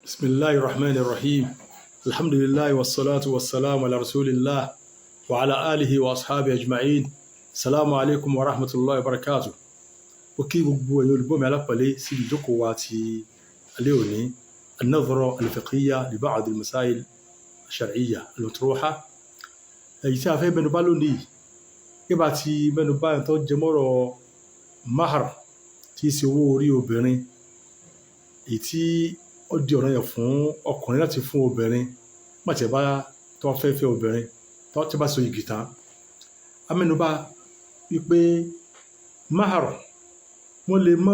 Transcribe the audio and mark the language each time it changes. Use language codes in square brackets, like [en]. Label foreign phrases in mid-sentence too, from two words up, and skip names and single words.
[ar] بسم الله الرحمن الرحيم الحمد لله والصلاة والسلام على رسول الله وعلى آله وأصحابه أجمعين السلام عليكم ورحمة الله وبركاته وكي [yo] gbogbo ẹ̀yin olùgbọ́ mi alápọ̀lé sí ìjókòó wa ti alẹ́ òní [ar] النظرة الفقهية لبعض المسائل الشرعية المطروحة [yo] èyí tí a fẹ́ mẹ́nubà lónìí gẹ́gẹ́ tí mẹ́nubà tó jẹ mọ́rọ̀ mahar tí í ṣe owó orí obìnrin èyí tí ó di ọ̀ranyàn fún ọkùnrin láti fún obìnrin mọ̀tẹ́ bá tó fẹ́ fẹ́ obìnrin tó ti bá so igi tán a mẹ́nubà wípé mahar wọ́n